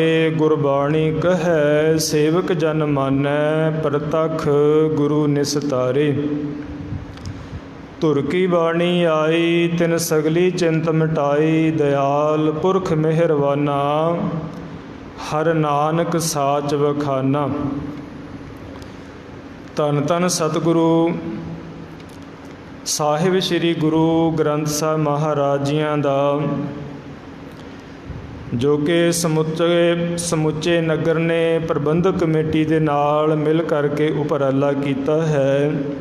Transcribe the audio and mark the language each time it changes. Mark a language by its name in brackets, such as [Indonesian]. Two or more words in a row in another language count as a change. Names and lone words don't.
[Punjabi] ਗੁਰਬਾਣੀ ਕਹੇ ਸੇਵਕ ਜਨ ਮਾਨੈ ਪ੍ਰਤਖ ਗੁਰੂ ਨਿਸਤਾਰੇ। ਤੁਰ ਕੀ ਬਾਣੀ ਆਈ ਤਿਨ ਸਗਲੀ ਚਿੰਤ ਮਿਟਾਈ। ਦਇਆਲ ਪੁਰਖ ਮਿਹਰਵਾਨਾ ਹਰ ਨਾਨਕ ਸਾਚ ਵਖਾਨਾ। ਧੰਨ ਧੰਨ ਸਤਿਗੁਰੂ ਸਾਹਿਬ ਸ਼੍ਰੀ ਗੁਰੂ ਗ੍ਰੰਥ ਸਾਹਿਬ ਮਹਾਰਾਜ ਜੀਆਂ ਦਾ ਜੋ ਕਿ ਸਮੁੱਚੇ ਨਗਰ ਨੇ ਪ੍ਰਬੰਧਕ ਕਮੇਟੀ ਦੇ ਨਾਲ ਮਿਲ ਕਰਕੇ ਉਪਰਾਲਾ ਕੀਤਾ ਹੈ।